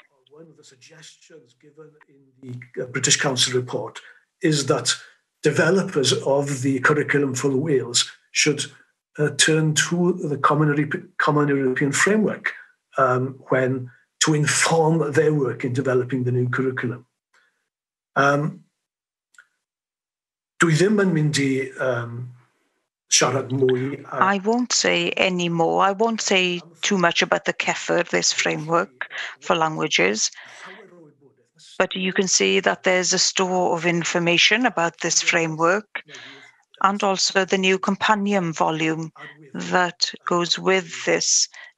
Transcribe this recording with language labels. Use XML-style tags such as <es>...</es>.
<en>One of the suggestions given in the British Council report is that developers of the curriculum for Wales should turn to the Common European Framework to inform their work in developing the new curriculum.</en> <cy>Dwi ddim yn mynd I siarad mwy.</cy> <en>I won't say any more. I won't say too much about the CEFR, this framework for languages. But you can see that there's a store of information about this framework, and also the new companion volume that goes with this.</en>